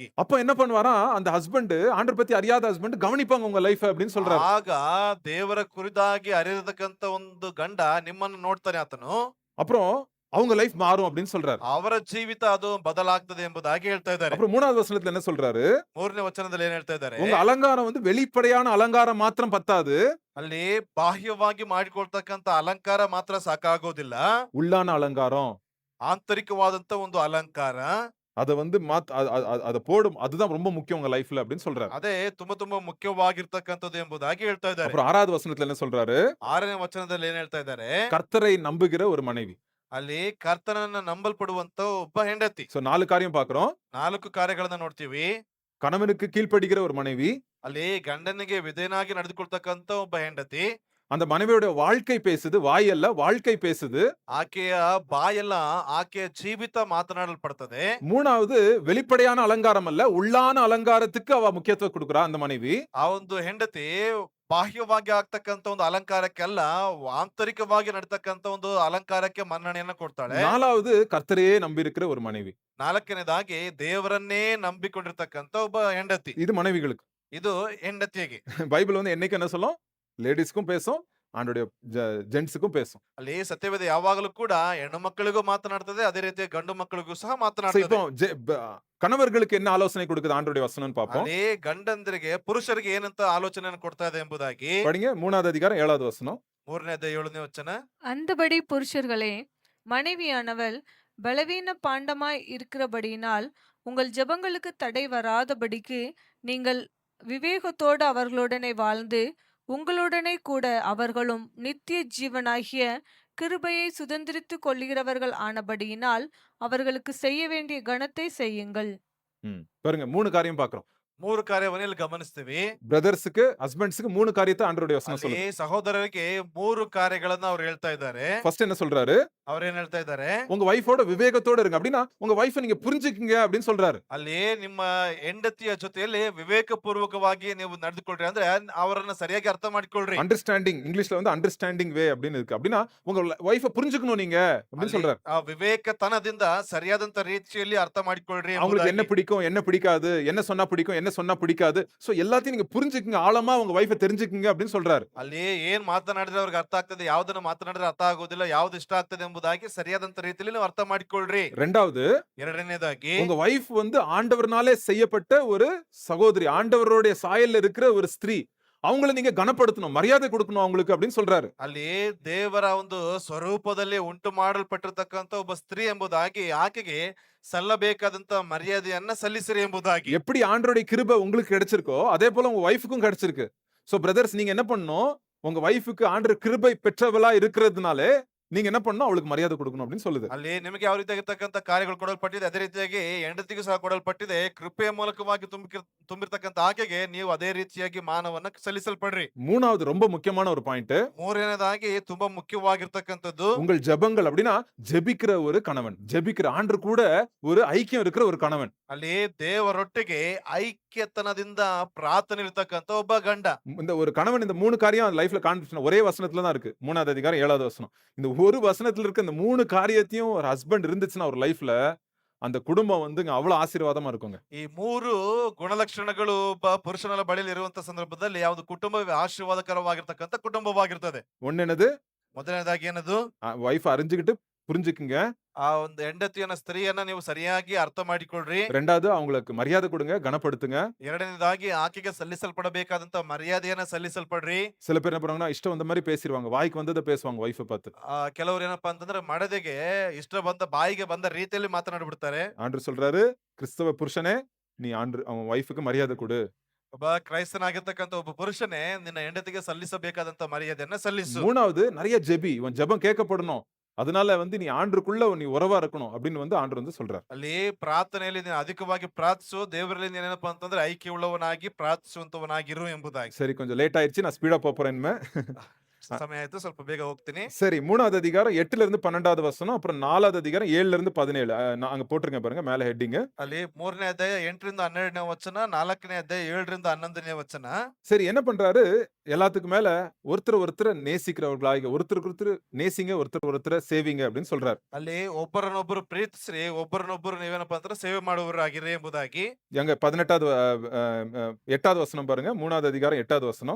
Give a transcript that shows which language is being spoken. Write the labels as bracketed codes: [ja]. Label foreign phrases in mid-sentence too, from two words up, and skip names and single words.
[ta] அப்ப என்ன பண்ணுவாரா, அந்த ஹஸ்பண்ட் ஆண்டவர் பத்தி அறியாத ஹஸ்பண்ட் கவனிப்பாங்க உங்க லைஃப் அப்படின்னு சொல்றாரு. [kn] ಆಗ ದೇವರ ಕುರಿತಾಗಿ ಅರಿಯತಕ್ಕಂತ ಒಂದು ಗಂಡ ನಿಮ್ಮನ್ನು ನೋಡ್ತಾನೆ ಆತನು. [ta] அப்புறம் அவங்க லைஃப் மாறும் அப்படின்னு சொல்றாரு. [kn] ಅವರ ಜೀವಿತ ಅದು ಬದಲಾಗ್ತದೆ ಎಂಬುದಾಗಿ ಹೇಳ್ತಾ ಇದ್ದಾರೆ. [ta] அப்புறம் 3வது வசனத்துல என்ன சொல்றாரு? [kn] 3ನೇ ವಚನದಲ್ಲಿ ಏನ್ ಹೇಳ್ತಾ ಇದ್ದಾರೆ? [ta] உங்க அலங்காரம் வெளிப்படையான அலங்காரம் மாத்திரம் பத்தாது. [kn] ಅಲ್ಲಿ ಬಾಹ್ಯವಾಗಿ ಮಾಡಿಕೊಳ್ತಕ್ಕಂತ ಅಲಂಕಾರ ಮಾತ್ರ ಸಾಕಾಗೋದಿಲ್ಲ. [ta] உள்ளான அலங்காரம், [kn] ಆಂತರಿಕವಾದಂತ ಒಂದು ಅಲಂಕಾರ [ta] அத அத போடும், அதுதான் ரொம்ப முக்கியம் உங்க லைஃப்ல அப்படின்னு சொல்றாரு. [kn] ಅದೇ ತುಂಬಾ ಮುಖ್ಯವಾಗಿರ್ತಕ್ಕಂಥದ್ದು ಎಂಬುದಾಗಿ ಹೇಳ್ತಾ ಇದ್ದಾರೆ. [ta] அப்புறம் 6வது வசனத்துல என்ன சொல்றாரு? [kn] 6ನೇ ವಚನದಲ್ಲಿ ಏನ್ ಹೇಳ್ತಾ ಇದ್ದಾರೆ? [ta] கர்த்தரை நம்புகிற ஒரு மனைவி. [kn] ಅಲ್ಲಿ ಕರ್ತನನ್ನ ನಂಬಲ್ಪಡುವಂತ ಒಬ್ಬ ಹೆಂಡತಿ. [ta] சோ 4 காரியம் பார்க்கிறோம். [kn] 4 ಕಾರ್ಯಗಳನ್ನ ನೋಡ್ತೀವಿ. [ta] கணவனுக்கு கீழ்ப்படிகிற ஒரு மனைவி, [kn] ಅಲ್ಲಿ ಗಂಡನಿಗೆ ವಿಧೇಯನಾಗಿ ನಡೆದುಕೊಳ್ತಕ್ಕಂತ ಒಬ್ಬ ಹೆಂಡತಿ. [ta] அந்த மனைவியோட வாழ்க்கை பேசுது, வாய் அல்ல வாழ்க்கை பேசுது. [kn] ಆಕೆಯ ಬಾಯೆಲ್ಲ ಆಕೆಯ ಜೀವಿತ ಮಾತನಾಡಲ್ಪಡ್ತದೆ. [ta] 3வது வெளிப்படையான அலங்காரம் அல்ல, உள்ளான அலங்காரத்துக்கு அவ முக்கியத்துவம் கொடுக்குறா அந்த மனைவி. [kn] ಆ ಒಂದು ಹೆಂಡತಿ ಬಾಹ್ಯವಾಗಿ ಆಗ್ತಕ್ಕಂತ ಒಂದು ಅಲಂಕಾರಕ್ಕೆಲ್ಲ ಆಂತರಿಕವಾಗಿ ನಡತಕ್ಕಂತ ಒಂದು ಅಲಂಕಾರಕ್ಕೆ ಮನ್ನಣೆಯನ್ನ ಕೊಡ್ತಾಳೆ. [ta] 4வது கர்த்தரையே நம்பி இருக்கிற ஒரு மனைவி. [kn] 4ನೇದಾಗಿ ದೇವರನ್ನೇ ನಂಬಿಕೊಂಡಿರ್ತಕ್ಕಂತ ಒಬ್ಬ ಹೆಂಡತಿ. [ta] இது மனைவிகளுக்கு. [kn] ಇದು ಹೆಂಡತಿಗೆ. [ta] பைபிள் என்னைக்கு என்ன சொல்லும்? லேடிஸ்க்கும் பேசும், ஆண்டோடைய ஜென்ட்ஸுக்கும் பேசும். [kn] ಅಲ್ಲಿ ಸತ್ಯವೇದ ಯಾವಾಗಲೂ ಕೂಡ ಹೆಣ್ಣು ಮಕ್ಕಳಿಗೂ ಮಾತನಾಡ್ತದೆ, ಅದೇ ರೀತಿ ಗಂಡು ಮಕ್ಕಳಿಗೂ ಸಹ So, ಮಾತನಾಡ್ತದೆ. [ta] இப்போ கணவர்களுக்கு என்ன ஆலோசனை கொடுக்குது ஆண்டோடைய வசனம் பார்ப்போம். [kn] ಅಲ್ಲಿ ಗಂಡಂದರಿಗೆ ಪುರುಷರಿಗೆ ಏನಂತ ಆಲೋಚನೆಯನ್ನು ಕೊಡ್ತಾ ಇದೆ ಎಂಬುದಾಗಿ [ta] படிங்க 3வது அதிகாரம் 7வது வசனம். [kn] 3ನೇ ಅಧ್ಯಾಯ 7ನೇ ವಚನ. [ta] அந்தபடி புருஷர்களே, மனைவியானவள் பலவீன பாண்டமாய் இருக்கிறபடியினால் உங்கள் ஜெபங்களுக்கு தடை வராதபடிக்கு நீங்கள் விவேகத்தோடு அவர்களுடனே வாழ்ந்து, உங்களுடனே கூட அவர்களும் நித்திய ஜீவனாகிய கிருபையை சுதந்திரித்துக் கொள்கிறவர்கள் ஆனபடியினால் அவர்களுக்கு செய்ய வேண்டிய கனத்தை செய்யுங்கள். பாருங்க 3 காரியம் பார்க்கிறோம். [kn] 3 ಕಾರ್ಯವನ್ನ ಇಲ್ಲಿ ಗಮನಿಸ್ತೀವಿ. [ta] பிரதர்ஸ்க்கு, ஹஸ்பண்ட்ஸ்க்கு 3 காரியத்தை ஆண்டவருடைய வசனம் [kn] ಅಲ್ಲಿ [ta] சொல்லுது. [kn] ಸಹೋದರರಿಗೆ 3 ಕಾರ್ಯಗಳನ್ನ ಅವ್ರು ಹೇಳ್ತಾ ಇದ್ದಾರೆ. [ta] ஃபர்ஸ்ட் என்ன சொல்றாரு? [kn] ಅವ್ರೇನ್ ಹೇಳ್ತಾ ಇದ್ದಾರೆ? [ta] உங்க வைஃபோட விவேகத்தோட இருங்க. அப்படின்னா உங்க வைஃபை நீங்க புரிஞ்சுக்கங்க அப்படின்னு சொல்றாரு. [kn] ಅಲ್ಲಿ ನಿಮ್ಮ ಹೆಂಡತಿಯ ಜೊತೆಯಲ್ಲಿ ವಿವೇಕ ಪೂರ್ವಕವಾಗಿ ನೀವು ನಡೆದುಕೊಳ್ಳ್ರಿ, ಅಂದ್ರೆ ಅವರನ್ನ ಸರಿಯಾಗಿ ಅರ್ಥ ಮಾಡಿಕೊಳ್ಳ್ರಿ. [ta] அண்டர்ஸ்டாண்டிங், இங்கிலீஷ்ல [en] understanding way [ta] அப்படின்னு இருக்கு. அப்படின்னா உங்க வைஃபை புரிஞ்சுக்கணும் நீங்க அப்படின்னு சொல்றாரு. [kn] ಆ ವಿವೇಕತನದಿಂದ ಸರಿಯಾದಂತ ರೀತಿಯಲ್ಲಿ ಅರ್ಥ ಮಾಡಿಕೊಳ್ಳ್ರಿ. [ta] அவங்களுக்கு என்ன பிடிக்கும், என்ன பிடிக்காது, என்ன சொன்னா பிடிக்கும், என்ன சொன்னா பிடிக்காது, சோ எல்லாத்தையும் நீங்க புரிஞ்சுக்கங்க, ஆழமா உங்க வைஃபை தெரிஞ்சுக்கங்க அப்படின்னு சொல்றாரு. [kn] ಅಲ್ಲಿ ಏನ್ ಮಾತನಾಡಿದ್ರೆ ಅವ್ರಿಗೆ ಅರ್ಥ ಆಗ್ತದೆ, ಯಾವ್ದನ್ನ ಮಾತನಾಡಿದ್ರೆ ಅರ್ಥ ಆಗೋದಿಲ್ಲ, ಯಾವ್ದು ಇಷ್ಟ ಆಗ್ತದೆ ಎಂಬುದಾಗಿ ಸರಿಯಾದಂತ ರೀತಿಯಲ್ಲಿ ನೀವು ಅರ್ಥ ಮಾಡಿಕೊಳ್ಳ್ರಿ. [ta] 2வது, [kn] ಎರಡನೇದಾಗಿ [ta] உங்க வைஃப் ஆண்டவர்னாலே செய்யப்பட்ட ஒரு சகோதரி, ஆண்டவருடைய சாயல்ல இருக்கிற ஒரு ஸ்திரீ. அவங்கள நீங்க கனப்படுத்தணும், மரியாதை கொடுக்கணும் அவங்களுக்கு அப்படின்னு சொல்றாரு. [kn] ಅಲ್ಲಿ ದೇವರ ಒಂದು ಸ್ವರೂಪದಲ್ಲಿ ಉಂಟು ಮಾಡಲ್ಪಟ್ಟಿರ್ತಕ್ಕಂತ ಒಬ್ಬ ಸ್ತ್ರೀ ಎಂಬುದಾಗಿ ಆಕೆಗೆ ಸಲ್ಲಬೇಕಾದಂತ ಮರ್ಯಾದೆಯನ್ನ ಸಲ್ಲಿಸಿರಿ ಎಂಬುದಾಗಿ. [ta] எப்படி ஆண்டவருடைய கிருபை உங்களுக்கு கிடைச்சிருக்கோ அதே போல உங்க வைஃப்க்கும் கிடைச்சிருக்கு. சோ பிரதர்ஸ், நீங்க என்ன பண்ணணும்? உங்க வைஃப்க்கு ஆண்டவர் கிருபை பெற்றவளா இருக்கிறதுனாலே நீங்க என்ன பண்ணணும்? அவளுக்கு மரியாதை கொடுக்கணும் அப்படின்னு சொல்லுது. [kn] ಅಲ್ಲಿ ನಿಮಗೆ ಯಾವ ರೀತಿಯಾಗಿರ್ತಕ್ಕಂತ ಕಾರ್ಯಗಳು ಕೊಡಲ್ಪಟ್ಟಿದೆ, ಅದೇ ರೀತಿಯಾಗಿ ಹೆಂಡತಿಗೂ ಸಹ ಕೊಡಲ್ಪಟ್ಟಿದೆ. ಕೃಪೆಯ ಮೂಲಕವಾಗಿ ತುಂಬಿರ್ತಕ್ಕಂತ ಆಕೆಗೆ ನೀವು ಅದೇ ರೀತಿಯಾಗಿ ಮಾನವನ್ನ ಸಲ್ಲಿಸಲ್ಪಡ್ರಿ. [ta] 3வது ரொம்ப முக்கியமான ஒரு பாயிண்ட். [kn] 3ನೇದಾಗಿ ತುಂಬಾ ಮುಖ್ಯವಾಗಿರ್ತಕ್ಕಂಥದ್ದು [ta] உங்கள் ஜெபங்கள். அப்படின்னா ஜெபிக்கிற ஒரு கணவன், ஜெபிக்கிற ஆண்டவர் கூட ஒரு ஐக்கியம் இருக்கிற ஒரு கணவன். [kn] ಅಲ್ಲಿ ದೇವರೊಟ್ಟಿಗೆ ಐಕ್ಯತನದಿಂದ ಪ್ರಾರ್ಥನೆ ಇರ್ತಕ್ಕಂತ ಒಬ್ಬ ಗಂಡ. [ta] இந்த ஒரு கணவன் இந்த 3 காரியம் லைஃப்ல காண்பிச்சு ஒரே வசனத்துல தான் இருக்கு. 3வது அதிகாரம் 7வது வசனம். இந்த ஒரு வசனத்துல இருக்க இந்த 3 காரியத்தையும் ஒரு ஹஸ்பண்ட் இருந்துச்சுன்னா ஒரு லைஃப்ல அந்த குடும்பம் அவ்வளவு ஆசீர்வாதமா இருக்குங்க. [kn] ಈ 3 ಗುಣಲಕ್ಷಣಗಳು ಒಬ್ಬ ಪುರುಷನ ಬಳಿಯಲ್ಲಿ ಇರುವಂತ ಸಂದರ್ಭದಲ್ಲಿ ಯಾವುದು ಕುಟುಂಬವೇ ಆಶೀರ್ವಾದಕರವಾಗಿರ್ತಕ್ಕಂತ ಕುಟುಂಬವಾಗಿರ್ತದೆ. [ta] ஒண்ணு என்னது? [kn] ಮೊದಲನೇದಾಗಿ ಏನದು? [ta] வைஃப் அறிஞ்சுக்கிட்டு புரிஞ்சுக்குங்க. [kn] ಆ ಒಂದು ಹೆಂಡತಿಯನ್ನ ಸ್ತ್ರೀಯನ್ನ ನೀವು ಸರಿಯಾಗಿ ಅರ್ಥ ಮಾಡಿಕೊಳ್ಳ್ರಿ. [ta] ரெண்டாவது அவங்களுக்கு மரியாதை கொடுங்க, கனப்படுத்துங்க. [kn] ಎರಡನೇದಾಗಿ ಆಕೆಗೆ ಸಲ್ಲಿಸಲ್ಪಡಬೇಕಾದಂತ ಮರ್ಯಾದೆಯನ್ನ ಸಲ್ಲಿಸಲ್ಪಡ್ರಿ. [ta] சில பேர் என்ன பண்ணுவாங்கன்னா, இஷ்டம் வந்த மாரி பேசிருவாங்க. வாய்க்கு வந்தத பேசுவாங்க வைஃப பார்த்து. [kn] ಕೆಲವರು ಏನಪ್ಪಾ ಅಂತಂದ್ರೆ ಮಡದಿಗೆ ಇಷ್ಟ ಬಂದ ಬಾಯಿಗೆ ಬಂದ ರೀತಿಯಲ್ಲಿ ಮಾತನಾಡ್ಬಿಡ್ತಾರೆ. [ta] ஆண்டவர் சொல்றாரு, கிறிஸ்தவ புருஷனே, நீ அவன் வைஃப்க்கு மரியாதை கொடு. [kn] ಒಬ್ಬ ಕ್ರೈಸ್ತನಾಗಿರ್ತಕ್ಕಂಥ ಒಬ್ಬ ಪುರುಷನೇ ನಿನ್ನ ಹೆಂಡತಿಗೆ ಸಲ್ಲಿಸಬೇಕಾದಂತ ಮರ್ಯಾದೆಯನ್ನ ಸಲ್ಲಿಸು. [ta] மூணாவது நிறைய ஜெபி. உன் ஜெபம் கேட்கப்படணும். அதனால நீ ஆண்டருக்குள்ள நீ உறவா இருக்கணும் அப்படின்னு ஆண்டவர் சொல்றார். [kn] ಅಲ್ಲಿ ಪ್ರಾರ್ಥನೆಯಲ್ಲಿ ನೀನು ಅಧಿಕವಾಗಿ ಪ್ರಾರ್ಥಿಸು, ದೇವರಲ್ಲಿ ನೀನೇನಪ್ಪಾ ಅಂತಂದ್ರೆ ಐಕ್ಯ ಉಳ್ಳವನಾಗಿ ಪ್ರಾರ್ಥಿಸುವಂತವನಾಗಿರು ಎಂಬುದಾಗಿ. [ta] சரி, கொஞ்சம் லேட் ஆயிடுச்சு, நான் ஸ்பீடா போறேன் இனிமே. [kn] ಸಮಯ ಆಯ್ತು, ಸ್ವಲ್ಪ ಬೇಗ ಹೋಗ್ತೀನಿ. [ta] சரி, 3வது அதிகாரம் 8ல இருந்து 12வது வசனம், அப்புறம் 4வது அதிகாரம் 7ல இருந்து 17. அங்க போட்டுருங்க பாருங்க, மேல ஹெட்டிங். [kn] ಅಲ್ಲಿ 3ನೇ ಅಧ್ಯಾಯ 8ರಿಂದ 12ನೇ ವಚನ, 4ನೇ ಅಧ್ಯಾಯ 7ರಿಂದ 11ನೇ ವಚನ. [ta] சரி, என்ன பண்றாரு? எல்லாத்துக்கும் மேல ஒருத்தர் நேசிக்கிறவர்களாக, ஒருத்தருக்கு நேசிங்க, ஒருத்தர் சேவிங்க அப்படின்னு சொல்றாரு. [kn] ಅಲ್ಲಿ ಒಬ್ಬರನ್ನೊಬ್ಬರು ಪ್ರೀತಿಸ್ರಿ, ಒಬ್ಬರನ್ನೊಬ್ಬರು ನೀವೇನಪ್ಪಾ ಅಂದ್ರೆ ಸೇವೆ ಮಾಡುವವರಾಗಿರಿ ಎಂಬುದಾಗಿ. [ta] எங்க 18வது 8வது வசனம் பாருங்க. 3வது அதிகாரம் 8வது வசனம்.